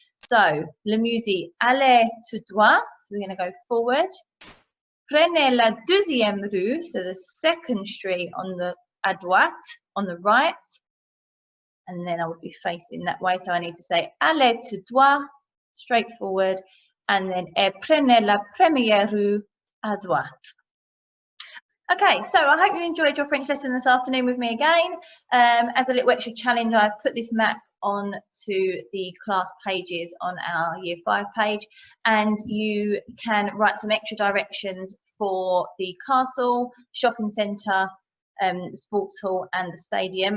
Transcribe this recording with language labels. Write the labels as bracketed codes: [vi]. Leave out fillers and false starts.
[en] So, [fr] le musée, aller tout droit, [en] so we're going to go forward. [fr] Prenez la deuxième rue, [en] so the second street on the à droite, on the right. And then I would be facing that way, so I need to say [fr] aller tout droit, [en] straight forward. [fr] And then prenez la première rue à droite. [en] Okay, so I hope you enjoyed your French lesson this afternoon with me again. As a little extra challenge, I've put this map on to the class pages on our Year 5 page, and you can write some extra directions for the castle, shopping centre, sports hall and the stadium.